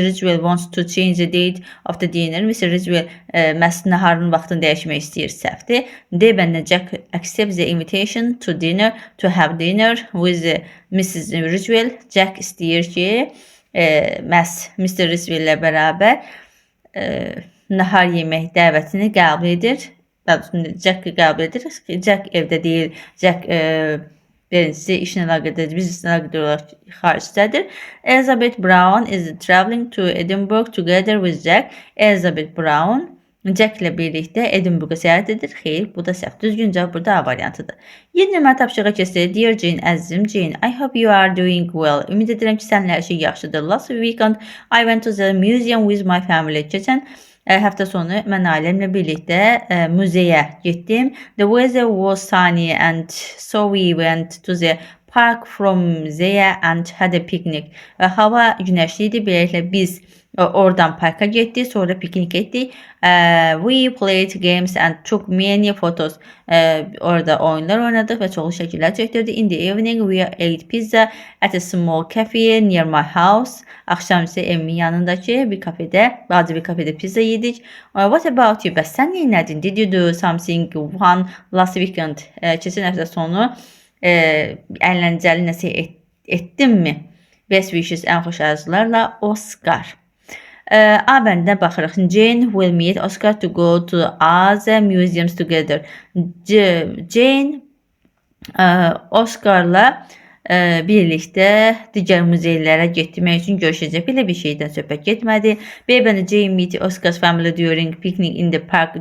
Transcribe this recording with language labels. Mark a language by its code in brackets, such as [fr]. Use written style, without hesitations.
[en] Ridgewell wants to change the date of the dinner. Mrs. [az] Ridgewell məhz naharın vaxtını dəyişmək istəyir. Səhvdir. D bəndinə [en] Jack accepts the invitation to dinner, to have dinner with Mrs. Ridgewell. [az] Jack istəyir ki, məhz Mr. Ridgewell ilə bərabər nahar yemək dəvətini qəbul edir. daha doğrusu Jack'ı qəbul edirik ki, Jack evdə deyil, Jack birincisi işlə əlaqədir, bizneslə əlaqədir olaraq xaricdədir. [en] Elizabeth Brown is traveling to Edinburgh together with Jack. [az] Elizabeth Brown Jack ilə birlikdə Edinburgha səyahət edir. Xeyr, bu da səhv. Düzgün cavab burada A variantıdır. 7 nömrə tapşırığa keçirik. [en] Dear Jane, [az] əzizim Jane, [en] I hope you are doing well. [az] Ümid edirəm ki, sənin hər şey yaxşıdır. [en] Last weekend I went to the museum with my family. [az] Keçən həftə sonu mən ailəmlə birlikdə muzeyə getdim. [en] The weather was sunny and so we went to the park from there and had a picnic. [az] Hava günəşli idi. Beləliklə biz oradan parka getdik, sonra piknik etdik. [en] We played games and took many photos. [az] Orada oyunlar oynadık və çoxlu şəkillər çəkdirdik. In the evening we ate pizza at a small cafe near my house. Axşam isə evimin yanındakı bir kafedə, balaca bir kafedə pizza yedik. [en] What about you? [az] Bəs sən nədin? [en] Did you do something fun last weekend? [az] Keçən həftə sonu əyləncəli nəsə etdinmi? [en] Best wishes, [az] ən xoş arzularla Oscar. A bəndinə baxırıq. [en] Jane will meet Oscar to go to other museums together. [az] Jane Oscar'la birlikdə digər muzeylərə getmək üçün görüşəcək. Belə bir şeydən söhbət getmədi. B bəndə [en] Jane meet Oscar's family during picnic in the park.